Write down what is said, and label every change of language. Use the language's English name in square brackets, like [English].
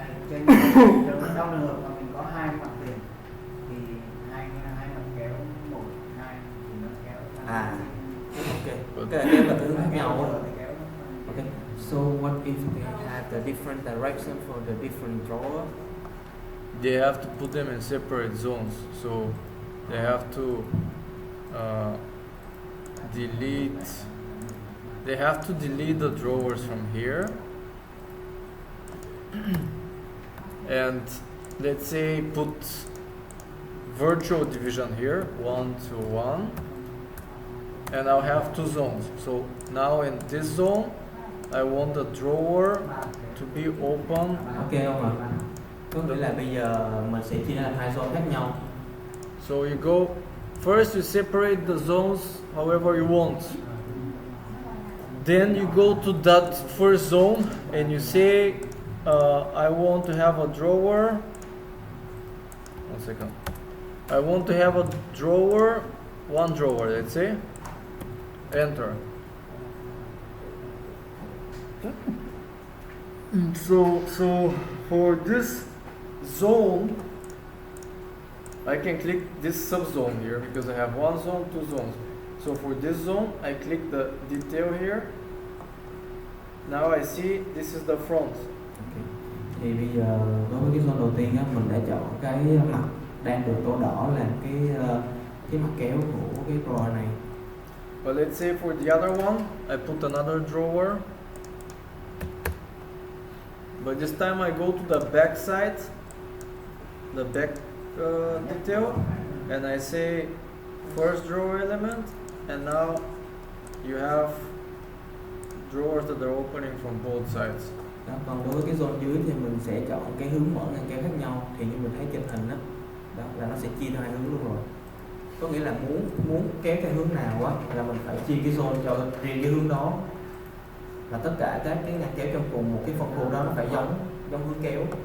[Vietnamese] Trên trường đo lường mà mình có hai mặt tiền thì hai mặt kéo một hai thì nó kéo [English] Ok. But- [Vietnamese] Cái này kéo là thứ khác nhau á. thì kéo nó phân- [English] Ok. So what if They have the different direction for the different drawer. they have to put them in separate zones. So they have to delete. They have to delete the drawers from here. And let's say put virtual division here, 1 to 1. And I'll have two zones. So now in this zone, I want the drawer to be open. [Vietnamese] ok không ạ? Có nghĩa là bây giờ mình sẽ chia ra làm hai zone khác nhau. [English] So you go, first you separate the zones however you want. Then you go to that first zone and you say, I want to have a drawer. One second. I want to have a drawer, one drawer, let's say. Enter. So for this zone, I can click this subzone here because I have one zone, two zones. So for this zone, I click the detail here. Now I see this is the front. Ok. [Vietnamese] Thì bây giờ đối với cái zone đầu tiên á, mình đã chọn cái mặt đang được tô đỏ làm cái mặt kéo của cái drawer này. [English] But let's say for the other one, I put another drawer. But this time I go to the back side, the back detail, and I say first drawer element, and now you have drawers that are opening from both sides. [Vietnamese] Đó, còn đối với cái zone dưới thì mình sẽ chọn cái hướng mở ngăn kéo khác nhau. Thì như mình thấy trên hình đó, đó là nó sẽ chia ra hai hướng luôn rồi. Có nghĩa là muốn kéo cái hướng nào á là mình phải chia cái zone cho riêng cái hướng đó. Là tất cả các cái ngăn kéo trong cùng một cái phân khu đó nó phải giống hướng kéo.